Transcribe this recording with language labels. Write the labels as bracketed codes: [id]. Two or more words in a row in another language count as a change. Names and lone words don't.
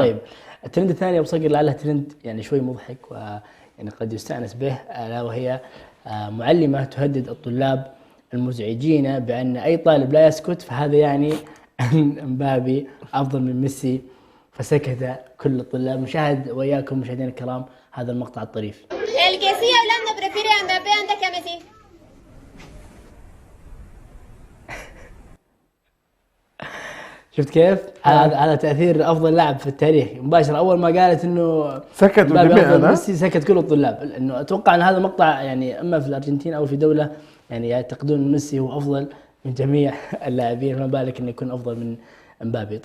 [ar] طيب، الترند الثاني ابو صقر لعله ترند يعني شوي مضحك ويعني قد يستأنس به، الا وهي معلمة تهدد الطلاب المزعجين بأن أي طالب لا يسكت فهذا يعني أن امبابي أفضل من ميسي، فسكت كل الطلاب. نشاهد وإياكم مشاهدينا الكرام هذا المقطع الطريف. [es] El que sigue hablando prefiere a Mbappé antes que a Messi. [ar] شفت كيف؟ هذا تأثير أفضل لاعب في التاريخ. مباشرة أول ما قالت إنه سكت الجميع، ميسي سكت كل الطلاب. لأنه أتوقع أن هذا المقطع يعني إما في الأرجنتين أو في دولة يعني يعتقدون ميسي هو أفضل من جميع اللاعبين، فما بالك إنه يكون أفضل من امبابي.